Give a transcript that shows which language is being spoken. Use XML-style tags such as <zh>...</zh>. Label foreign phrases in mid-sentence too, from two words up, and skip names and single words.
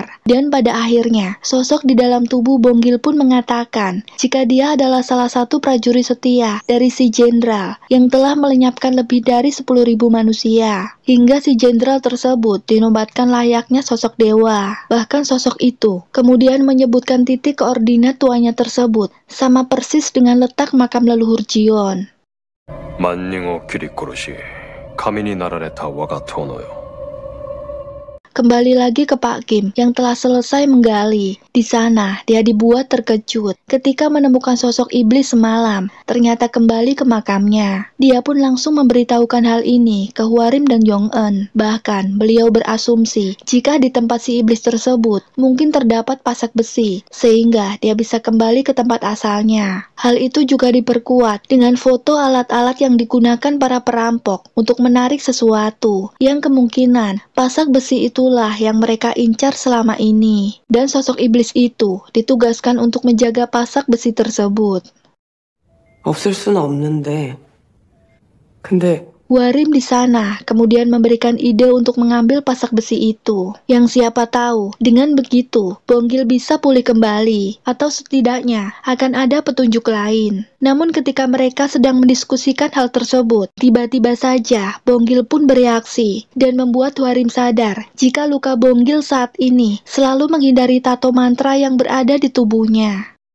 <id>Dan pada akhirnya, sosok di dalam tubuh Bonggil pun mengatakan jika dia adalah salah satu prajurit setia dari si jenderal yang telah melenyapkan lebih dari 10.000 manusia. Hingga si jenderal tersebut dinobatkan layaknya sosok dewa. Bahkan sosok itu kemudian menyebutkan titik koordinat tuanya tersebut sama persis dengan letak makam leluhur Jion.</id> <ja>万人を切り殺し神になられた我が殿よ。</ja> <id>Kembali lagi ke Pak Kim yang telah selesai menggali. Di sana, dia dibuat terkejut ketika menemukan sosok iblis semalam ternyata kembali ke makamnya. Dia pun langsung memberitahukan hal ini ke Hwarim dan Yong-eun. Bahkan, beliau berasumsi jika di tempat si iblis tersebut mungkin terdapat pasak besi, sehingga dia bisa kembali ke tempat asalnya. Hal itu juga diperkuat dengan foto alat-alat yang digunakan para perampok untuk menarik sesuatu, yang kemungkinan pasak besi itulah yang mereka incar selama ini. Dan sosok iblis itu ditugaskan untuk menjaga pasak besi tersebut.</id> <ko>없을 수는 없는데. 근데</ko> <id>Hwarim di sana kemudian memberikan ide untuk mengambil pasak besi itu. Yang siapa tahu, dengan begitu, Bonggil bisa pulih kembali, atau setidaknya akan ada petunjuk lain. Namun ketika mereka sedang mendiskusikan hal tersebut, tiba-tiba saja Bonggil pun bereaksi, dan membuat Hwarim sadar jika luka Bonggil saat ini selalu menghindari tato mantra yang berada di tubuhnya.</id>